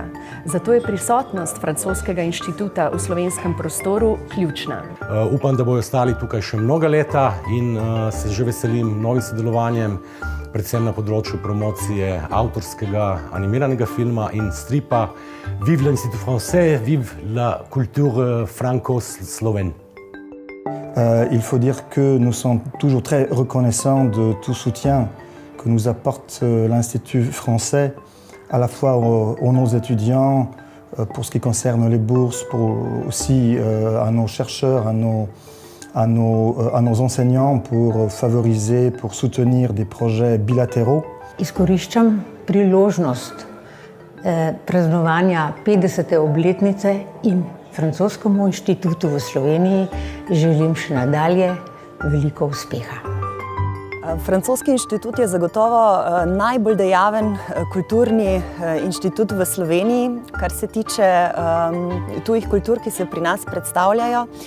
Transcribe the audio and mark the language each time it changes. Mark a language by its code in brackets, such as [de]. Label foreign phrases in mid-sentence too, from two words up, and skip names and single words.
[sl] Zato je prisotnost francoskega inštituta v slovenskem prostoru ključna. Upam, da bojo ostali tukaj še mnoga leta in se že veselim novim sodelovanjem, predvsem na področju promocije avtorskega animiranega filma in stripa. [fr] Vive l'Institut français, vive la culture franco-slovène. Il faut dire que nous sommes toujours très reconnaissants de tout soutien que nous apporte l'Institut français, à la fois aux nos étudiants, pour ce qui concerne les bourses, aussi à nos chercheurs, à nos enseignants, pour favoriser, pour soutenir des projets bilatéraux. [sl] Izkoriščam priložnost praznovanja 50. obletnice in Francoskemu inštitutu v Sloveniji želim še nadalje veliko uspeha. Francoski inštitut je zagotovo najbolj dejaven kulturni inštitut v Sloveniji, kar se tiče tujih kultur, ki se pri nas predstavljajo.